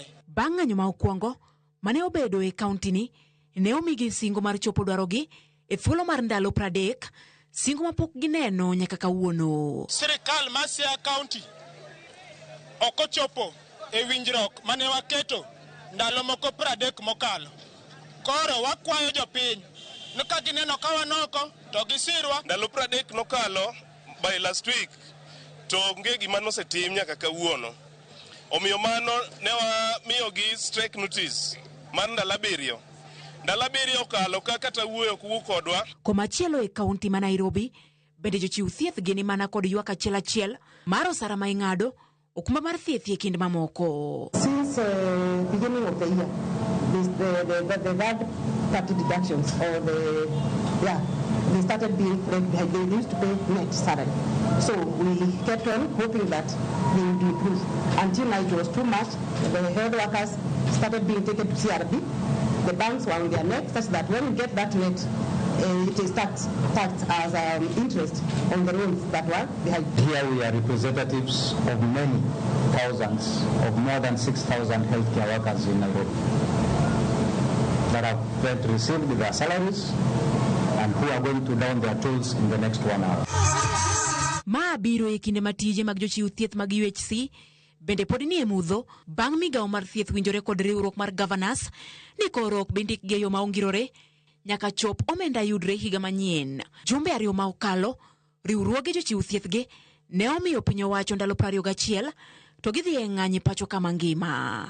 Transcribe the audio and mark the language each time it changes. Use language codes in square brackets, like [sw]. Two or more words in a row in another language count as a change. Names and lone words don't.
[luo] Bang' ng'anyo ma okwongo mane obedo e kaunti ni ne omigi singo mar chopo dwarogi e thuolo mar ndalo 30, singo ma pok gineno nyaka kawuono. Sirikal ma Siaya kaunti ok ochopo e winjruok mane waketo ndalo moko 30 mokalo. Koro wakwayo jopiny ni ka gineno ka wanoko to gisirwa. Ndalo 30 nokalo [en] by last week [luo] to onge gima nosetim nyaka kawuono. Omiyo mano ne wamiyogi strike notice mar ndalo 7. Ndalo 7 okalo ka kata wuoyo kuwu kodwa. Komachielo e kaunti ma Nairobi bende jochiw thieth gini mana kod ywak achiel mar osara ma ing'ado okumba mar thieth e kind mamoko. [en] Since beginning of the year, the third-party deductions or they started being they used to pay net salary. So we kept on hoping that they would improve. Until now it was too much. The health workers started being taken to CRB. The banks were on their neck such that when we get that net, it is taxed as interest on the loans that were behind. Here we are representatives of many thousands, of more than 6,000 healthcare workers in Nairobi that have received their salaries and who are going to down their tools in the next 1 hour. [luo] Ma biro e kinde matije mag jochiw thieth mag UHC bende pod ni e mudho bang' migawo mar thieth winjore kod riwruok mar governors ni koro ok bindik gi yo ma ongirore nyaka chop omenda yudre higa manyien. Jumbe 2 ma okalo, riwruoge jochiw thieth gi ne omiyo piny owacho ndalo 21 to gidhi e ng'anyo pacho kama ngima.